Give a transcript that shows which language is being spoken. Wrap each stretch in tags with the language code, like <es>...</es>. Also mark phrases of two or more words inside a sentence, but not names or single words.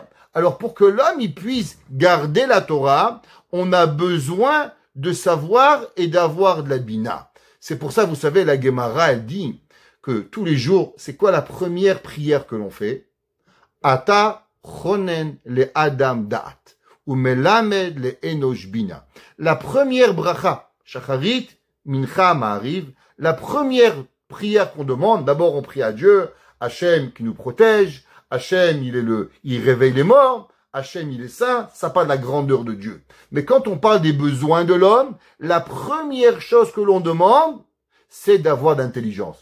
<fr>Alors pour que l'homme, il puisse garder la Torah, on a besoin de savoir et d'avoir de la bina. C'est pour ça, vous savez, la Gemara, elle dit que tous les jours, c'est quoi la première prière que l'on fait?</fr> <he>אתה חונן לאדם דעת ומלמד לאנוש בינה.</he> <fr>La première bracha, shacharit, mincha, ma'ariv, la première prière qu'on demande, d'abord on prie à Dieu, Hachem qui nous protège, Hachem il réveille les morts, Hachem il est saint, ça parle de la grandeur de Dieu. Mais quand on parle des besoins de l'homme, la première chose que l'on demande, c'est d'avoir d'intelligence.</fr>